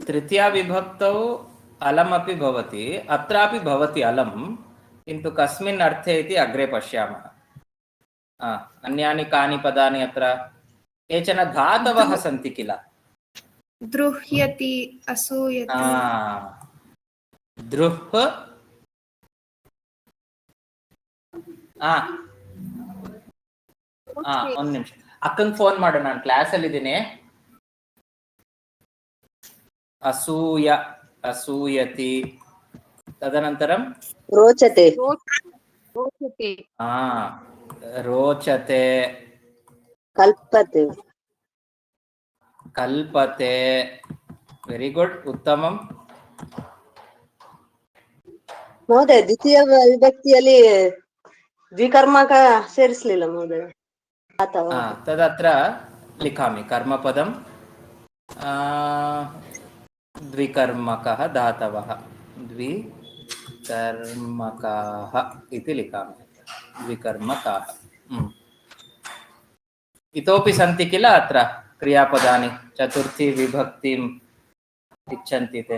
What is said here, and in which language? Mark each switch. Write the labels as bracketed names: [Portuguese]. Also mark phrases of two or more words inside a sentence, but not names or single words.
[Sanskrit] तृतीया विभक्तौ अलमपि भवति, अत्रापि भवति अलं, किन्तु कस्मिन् अर्थे इति अग्रे पश्यामः। अन्यानि कानि पदानि अत्र? केचन धातवः सन्ति किल? द्रुह्यति, असूयति। द्रुह्, [Kannada] ಒಂದು ನಿಮಿಷ, ಅಕ್ಕಂಗೆ ಫೋನ್ ಮಾಡು, ನಾನು ಕ್ಲಾಸಲ್ಲಿ ಇದ್ದೀನಿ. [Sanskrit] ಅಸೂಯ, ಅಸೂಯತಿ, ತದನಂತರಂ रोचते रोचते, कल्पते कल्पते. [English] very good, ಉತ್ತಮಂ. [Kannada] ಮಹೋದಯ ದ್ವಿತೀಯ ವಿಭಕ್ತಿಯಲ್ಲಿ ದ್ವಿಕರ್ಮಕ ಸೇರಿಸಲಿಲ್ಲ ಮಹೋದಯ. [Sanskrit] ತದತ್ರ लिखामि कर्मपदं द्विकर्मकः धातवः, द्विकर्मकाः इति लिखामि, द्विकर्मकाः। इतोपि सन्ति किल अत्र क्रियापदानि, चतुर्थी विभक्तिम् इच्छन्ति ते?